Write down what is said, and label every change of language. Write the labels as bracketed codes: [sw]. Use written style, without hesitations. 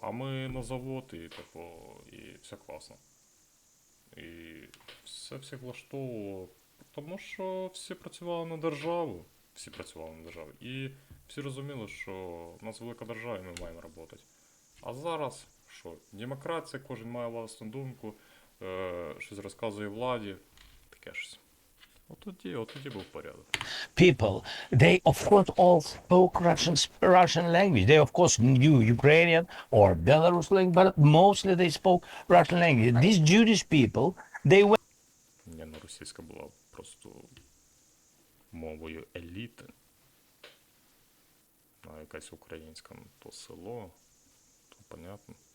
[uk] А ми на завод і все класно. І все всіх влаштовувало, тому що всі працювали на державу. І всі розуміли, що в нас велика держава і ми маємо працювати. А зараз що? Демократія, кожен має власну думку, щось розказує владі, таке щось. От тоді був порядок. [en] People, they of course all spoke Russian language. They of course knew Ukrainian or Belarus language, but mostly they spoke Russian language. These Jewish people, they were. [uk] Російська була просто мовою еліти. А якась українська, то село, то понятно.